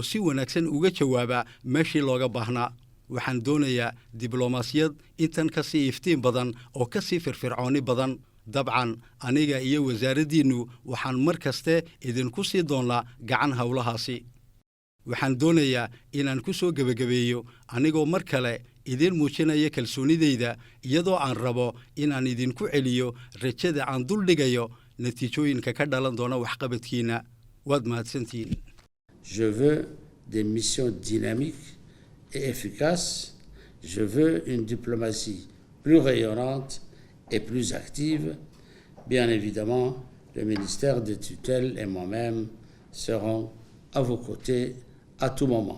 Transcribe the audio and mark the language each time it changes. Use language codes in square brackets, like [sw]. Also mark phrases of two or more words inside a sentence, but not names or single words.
[so] si wanaagsan uga jawaaba meeshii looga baahnaa waxaan doonayaa diblomaasiyad intan ka sii iftiin badan oo ka sii firfircooni badan dabcan aniga iyo wasaaraddiinnu waxaan mar kaste idinku sii doonnaa gacan howlahaasi waxaan doonayaa inaan ku soo gebagabeeyo anigoo mar kale idin muujinaya kalsoonidayda iyadoo aan rabo inaan idinku celiyo rajada aan duldhigayo natiijooyinka ka dhalan doona waxqabadkiinna waad mahadsantihiin [fr] Je veux des missions dynamiques et efficaces. Je veux une diplomatie plus rayonnante et plus active. Bien évidemment, le ministère de tutelle et moi-même serons à vos côtés à tout moment.